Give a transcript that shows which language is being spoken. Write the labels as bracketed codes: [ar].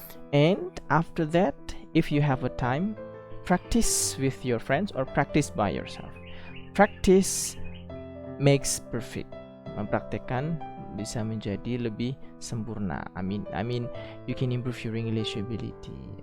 [en] And after that, if you have a time, practice with your friends or practice by yourself. Practice makes perfect. [id] Mempraktekkan bisa menjadi lebih sempurna. [en] I mean you can improve your English ability.